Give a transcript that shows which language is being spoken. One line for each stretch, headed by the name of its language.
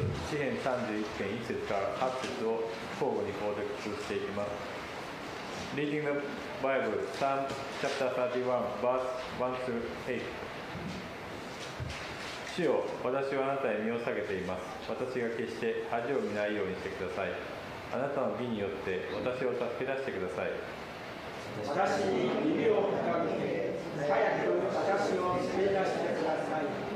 Japanese: 詩編31編1節から8節を交互に購読していきます。
English: Reading the Bible, Psalm chapter 31, verse 1 through 8.
Japanese: 主よ、私はあなたへ身を下げています。私が決して恥を見ないようにしてください。あなたの義によって私を助け出してください。私に耳を傾け、早く私を救い出してください。